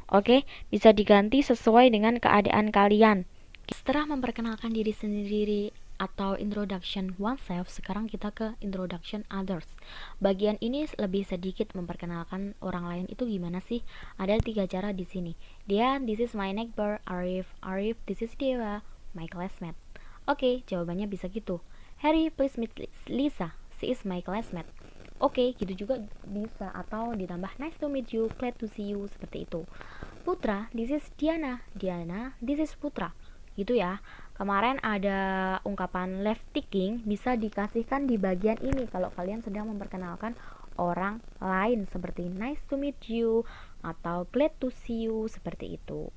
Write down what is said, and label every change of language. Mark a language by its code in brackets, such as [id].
[id] Oke, bisa diganti sesuai dengan keadaan kalian. Setelah memperkenalkan diri sendiri atau introduction oneself, sekarang kita ke introduction others. Bagian ini lebih sedikit memperkenalkan orang lain itu gimana sih? Ada 3 cara di sini. Dia, [en] this is my neighbor. Arif, this is Dewa, my classmate. [id] Oke, jawabannya bisa gitu. [en] Harry, please meet Lisa, she is my classmate. [id] Oke, gitu juga bisa. Atau ditambah [en] nice to meet you, glad to see you, [id] seperti itu. [en] Putra, this is Diana, this is Putra. [id] Gitu ya. Kemarin ada ungkapan left ticking, bisa dikasihkan di bagian ini kalau kalian sedang memperkenalkan orang lain, seperti [en] nice to meet you [id] atau [en] glad to see you, [id] seperti itu.